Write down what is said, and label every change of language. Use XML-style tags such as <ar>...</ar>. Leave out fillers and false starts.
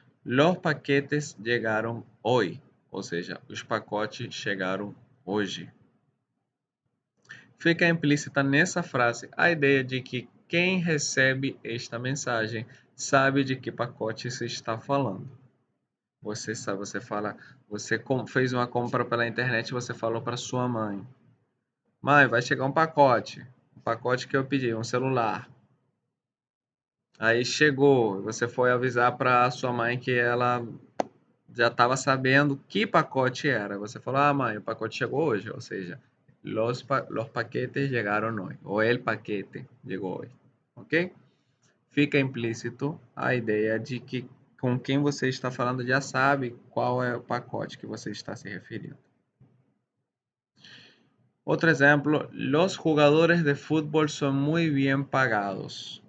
<es>Los paquetes llegaron hoy.</es> <pt>Ou seja, os pacotes chegaram hoje. Fica implícita nessa frase a ideia de que quem recebe esta mensagem sabe de que pacote se está falando. Você sabe, você fala, você fez uma compra pela internet e você falou para sua mãe: Mãe, vai chegar um pacote que eu pedi, um celular. Aí chegou, você foi avisar para sua mãe que ela já estava sabendo que pacote era. Você falou: Ah, mãe, o pacote chegou hoje. Ou seja,</pt> <es>los paquetes llegaron hoy.</es> <pt>Ou</pt> <es>el paquete</es> <pt>chegou hoje. Ok? Fica implícito a ideia de que com quem você está falando já sabe qual é o pacote que você está se referindo. Outro exemplo,</pt> <es>los jugadores de fútbol</es> <pt>são muito bem pagados.</pt>